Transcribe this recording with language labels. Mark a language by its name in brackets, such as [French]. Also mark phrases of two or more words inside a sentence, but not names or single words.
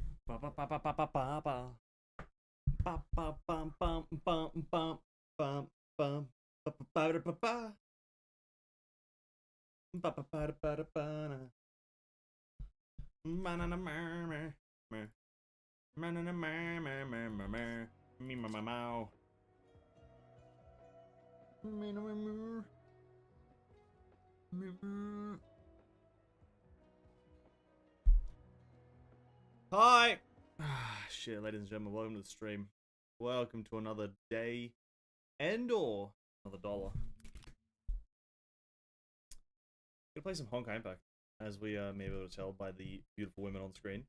[English] Ba ba ba ba ba ba ba ba. Ba ba bum bum bum bum bum bum ba ba ba ba ba. Ba ba ba ba ba ba. Manana mer mer mer. Manana mer mer mer mer mer. Me ma ma mau. Me no mer. Me. Hi! Shit, ladies and gentlemen, welcome to the stream. Welcome to another day and/or another dollar. Gonna play some Honkai Impact, as we may be able to tell by the beautiful women on screen.